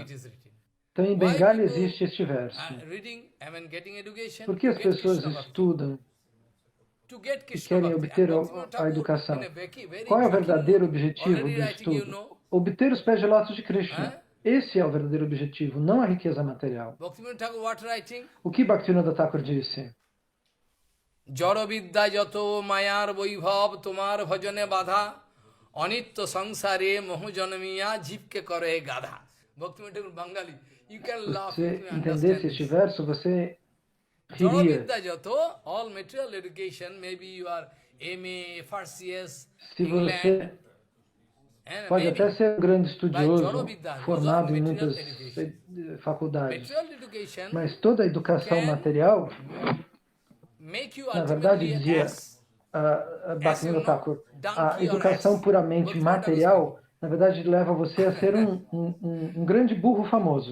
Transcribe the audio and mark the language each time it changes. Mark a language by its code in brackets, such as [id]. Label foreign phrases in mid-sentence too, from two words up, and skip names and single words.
[pt] Então em Bengali existe este verso. Por que as pessoas estudam e querem obter a educação? Qual é o verdadeiro objetivo do estudo? Obter os pés de lótus de Krishna. Esse é o verdadeiro objetivo, não a riqueza material. O que Bhaktivinoda Thakur disse? [bn] জার বিদ্যা জত মায়ার বৈভব তুমার ভজনে বাধা অনিত্য সংসারে মোহু জনমিয়া জীবকে করে গাধা. [pt] Bhaktivinoda Thakur Bengali. Se entendesse este verso, você riria. [en] All material education, maybe you are MA, FRCS, [pt] Se você pode até ser um grande estudioso, formado em muitas faculdades, mas toda a educação material, na verdade, dizia Bhaktivinoda Thakur, a educação puramente material, na verdade, leva você a ser um grande burro famoso.